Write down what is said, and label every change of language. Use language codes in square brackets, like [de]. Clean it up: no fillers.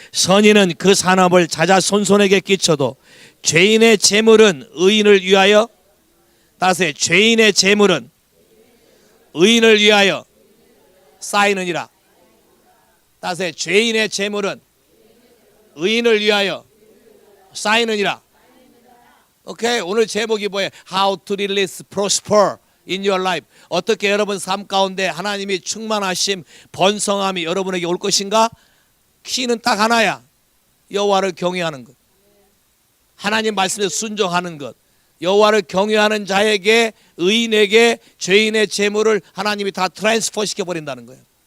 [ko] 선인은 그 산업을 자자손손에게 끼쳐도 죄인의 재물은 의인을 위하여, 따라서 죄인의 재물은 의인을 위하여 쌓이느니라. 따라서 죄인의 재물은 의인을 위하여 쌓이느니라. 오케이. 오늘 제목이 뭐예요? [en] How to release prosper in your life. [ko] 어떻게 여러분 삶 가운데 하나님이 충만하심, 번성함이 여러분에게 올 것인가? 키는 딱 하나야. 여호와를 경외하는 것. 하나님 말씀에 순종하는 것. 여호와를 경외하는 자에게, 의인에게 죄인의 재물을 하나님이 다 트랜스퍼 시켜버린다는 거예요.